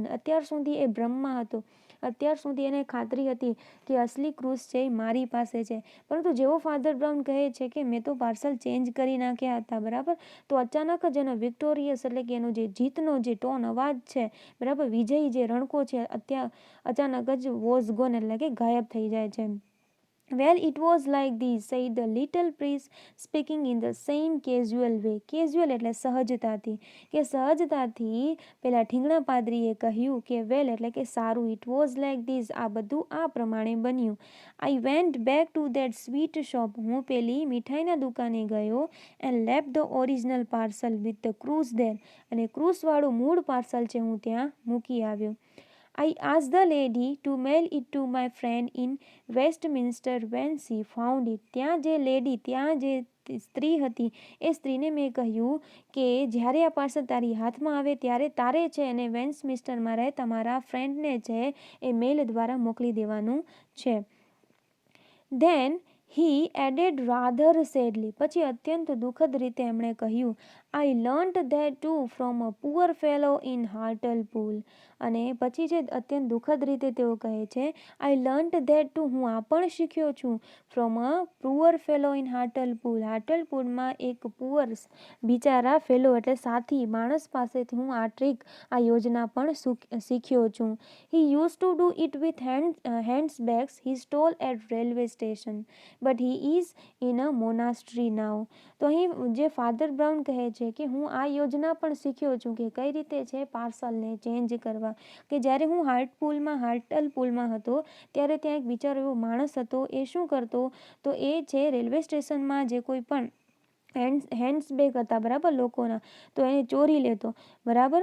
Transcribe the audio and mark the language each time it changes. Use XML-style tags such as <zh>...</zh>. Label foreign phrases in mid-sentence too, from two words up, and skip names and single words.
<gu>અત્યાર સુધી એ બ્રહ્મમાં હતો, અત્યાર સુધી એને ખાતરી હતી કે અસલી ક્રૂઝ છે એ મારી પાસે છે, પરંતુ જેવો ફાધર બ્રાઉન કહે છે કે મેં તો</gu> <en>parcel change</en> <gu>કરી નાખ્યા હતા, બરાબર, તો અચાનક જ એનો વિક્ટોરિયસ એટલે કે એનો જે જીતનો જે ટોન અવાજ છે, બરાબર, વિજયી જે રણકો છે, અચાનક જ</gu> <en>was gone</en> <gu>એટલે કે ગાયબ થઈ જાય છે.</gu> <en>Well, it was like this, said the little priest, speaking in the same casual way.</en> <gu>Casual એટલે સહજતાથી, કે સહજતાથી પેલા ઠીંગણા પાદરીએ કહ્યું કે વેલ એટલે કે સારું.</gu> <en>It was like this,</en> <gu>આ બધું આ પ્રમાણે બન્યું.</gu> <en>I went back to that sweet shop,</en> <gu>હું પેલી મીઠાઈના દુકાને ગયો.</gu> <en>And left the original parcel with the cruise there,</en> <gu>અને ક્રૂઝવાળું મૂળ પાર્સલ છે હું ત્યાં મૂકી આવ્યો.</gu> <en>I asked the lady to mail it to my friend in Westminster when she found it.</en> <gu>ત્યાં જે સ્ત્રી હતી એ સ્ત્રીને મેં કહ્યું કે જ્યારે આ પાર્સલ તારી હાથમાં આવે ત્યારે તારે છે અને વેસ્ટમિન્સ્ટરમાં રહેતા મારા ફ્રેન્ડને છે એ મેલ દ્વારા મોકલી દેવાનું છે.</gu> <en>Then he added rather sadly,</en> <gu>પછી અત્યંત દુઃખદ રીતે એમણે કહ્યું,</gu> <en>I learnt that too from a poor fellow in Hartlepool.</en> <gu>અને પછી છે અત્યંત દુઃખદ રીતે તેઓ કહે છે,</gu> <en>I learnt that too,</en> <gu>હું આ પણ શીખ્યો છું,</gu> <en>from a poor fellow in Hartlepool.</en> <gu>હાર્ટલપુરમાં એક પુઅર બિચારા ફેલો એટલે સાથી માણસ પાસેથી હું આ ટ્રીક, આ યોજના પણ શીખ્યો છું.</gu> <en>He used to do it with handbags he stole at railway station, but he is in a monastery now.</en> <gu>તો અહીં જે ફાધર બ્રાઉન કહે છે કે હું આ યોજના પણ શીખ્યો છું કે કઈ રીતે છે પાર્સલને ચેન્જ કરવા, કે જ્યારે હું હાર્ટલપુલમાં હતો ત્યારે ત્યાં એક બિચારો એવો માણસ હતો, એ શું કરતો તો એ છે રેલવે સ્ટેશનમાં જે કોઈ પણ હેન્ડ્સબેગ હતા, બરાબર, લોકોના, તો એને ચોરી લેતો, બરાબર.</gu>